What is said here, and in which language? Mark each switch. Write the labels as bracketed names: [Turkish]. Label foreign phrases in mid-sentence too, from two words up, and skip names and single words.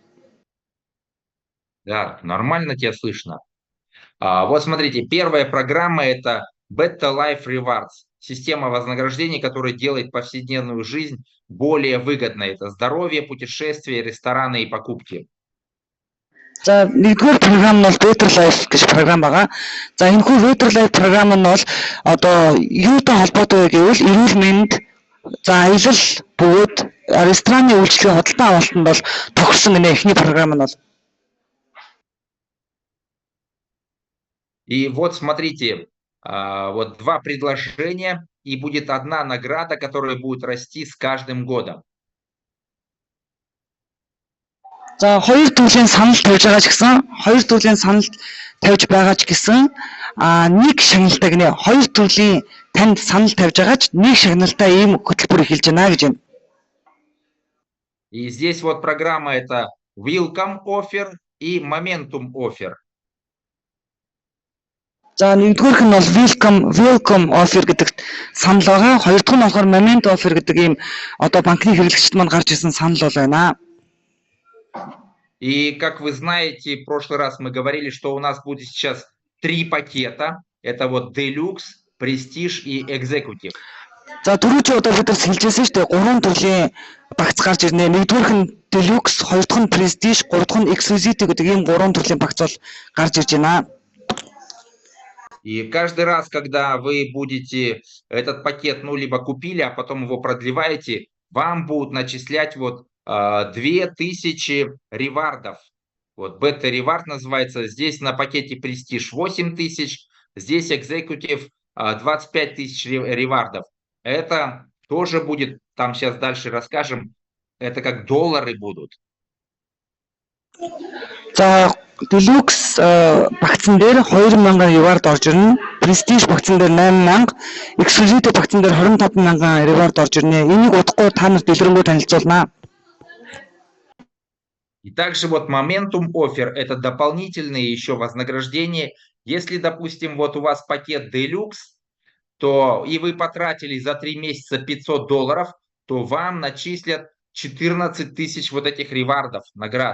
[Russian] Да, нормально тебя слышно. Вот смотрите, первая программа это Better Life Rewards. Система вознаграждений, которая делает повседневную жизнь более выгодной. Это здоровье, путешествия, рестораны и покупки. [Mongolian] За нэгдүгээр програм нь бол Better Life гэж програм байгаа. За энэхүү Better Life програм нь бол одоо юутай холбоотой вэ гэвэл эрүүл мэнд, за аялал бөгөөд рестораны үйлчлэгийн худалдаа авалтанд бол тохирсон гэнэ эхний програм нь бол. [Russian] И вот смотрите, вот 2 предложения, и будет 1 награда, которая будет расти с каждым годом. [Mongolian] За 2 төрлийн санал тавьж байгаа ч гэсэн 2 төрлийн санал тавьж байгаа ч гэсэн нэг шагналтай гинэ 2 төрлийн танд санал тавьж байгаа ч нэг шагналтай ийм хөтөлбөр эхэлж байна гэж юм. [Russian] И здесь вот программа это Welcome Offer и Momentum Offer. [Mongolian] За нэгдүгээрх нь бол welcome offer гэдэг санал байгаа. Хоёр дахь нь болохоор moment offer гэдэг ийм одоо банкны хэрэглэгчд маань гарч ирсэн санал бол байна. [Russian] И как вы знаете, в прошлый раз мы говорили, что у нас будет сейчас 3 пакета. Это вот Deluxe, Prestige и Executive. [Mongolian] За түрүүч одоо бид нар хэлжсэн шүү дээ. 3 төрлийн багц гарч ирнэ. Нэгдүгээрх нь Deluxe, хоёр дахь нь Prestige, гурав дахь нь Exclusive гэдэг ийм 3 төрлийн багц бол гарч ирж байна. [Russian] И каждый раз, когда вы будете этот пакет, ну, либо купили, а потом его продлеваете, вам будут начислять вот 2000 ревардов. Вот Beta Reward называется. Здесь на пакете Prestige 8000, здесь Executive 25 тысяч ревардов. Это тоже будет, там сейчас дальше расскажем, это как доллары будут. [Mongolian] Deluxe багцан дээр 2000 reward орж ирнэ. Prestige багцан дээр 8000, Exclusive багцан дээр 25000 reward орж ирнэ. Энийг удахгүй та нарт дэлгэрэнгүй танилцуулнаа. [Russian] И также вот Momentum Offer это дополнительные еще вознаграждения. Если, допустим, вот у вас пакет Deluxe, то и вы потратили за 3 месяца $500, то вам начислят 14 тысяч вот этих ревардов, наград.